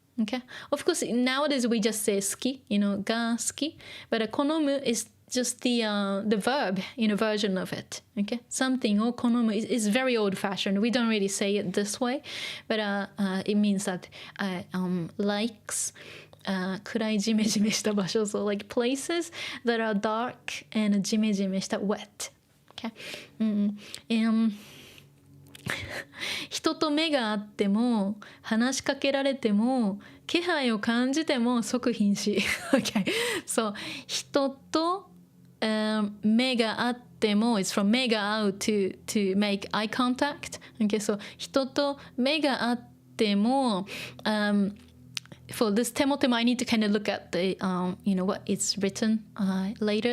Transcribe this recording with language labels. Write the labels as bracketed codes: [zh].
[en] Okay, of course nowadays we just say 好き が好き, but 好む is just the verb version of it. Okay, something を好む is very old fashioned. We don't really say it this way, but it means that likes [ja] 暗いジメジメした場所, [en] so like places that are dark and ジメジメした wet. [ja] Okay, 人と目があっても話しかけられても気配を感じても即瀕死。 [en] Okay, so [ja] 人と、目があっても [en] it's from 目が合う to make eye contact. Okay, so [ja] 人と目があっても、 [en] for this 手も手も I need to kind of look at the what it's written later.